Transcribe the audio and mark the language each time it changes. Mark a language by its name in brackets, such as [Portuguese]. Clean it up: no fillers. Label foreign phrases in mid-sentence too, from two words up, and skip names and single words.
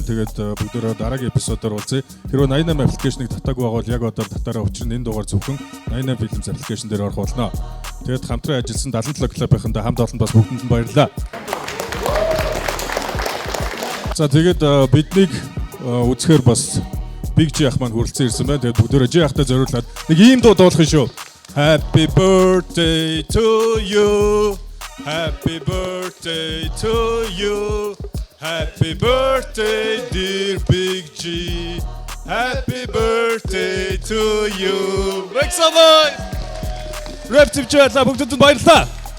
[Mongolian] Тэгээд бүгдөө дараагийн эпизодоор уулзъя. Хэрвээ 88 аппликейшнийг татаагүй байгаа бол яг одоо татаараа учир нь энэ дугаар зөвхөн 88 Films аппликейшн дээр орох болно. Тэгээд хамтран ажилласан 77 клубынхаа хамт олон бас бүгдэнд нь баярлалаа. За тэгээд биднийг үзэхээр бас Big G ах маань хүрэлцэн ирсэн байна. Тэгээд бүгдөө G ахтай зориулаад нэг ийм дуу дуулах юм шүү. [English] Happy birthday to you. Happy birthday to you. Happy birthday dear Big G. Happy birthday to you. Make some noise. [Mongolian] Rap TV бүгдэнд баярлалаа.